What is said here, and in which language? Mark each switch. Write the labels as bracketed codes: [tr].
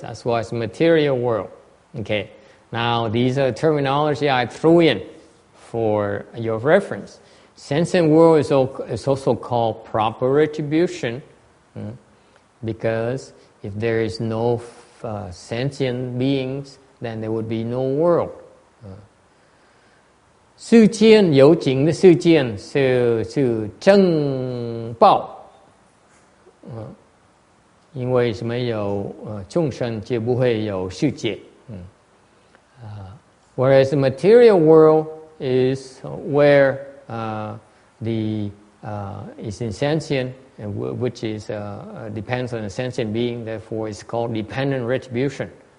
[en] That's why it's a material world. Okay. Now these are terminology I threw in for your reference. Sentient world is also called proper retribution, because if there is no sentient beings, then there would be no world. [zh] 世间有情的世间是正报，因为是没有众生就不会有世界。 [en] Whereas the material world is where is insentient, which is depends on a sentient being, therefore it's called dependent retribution.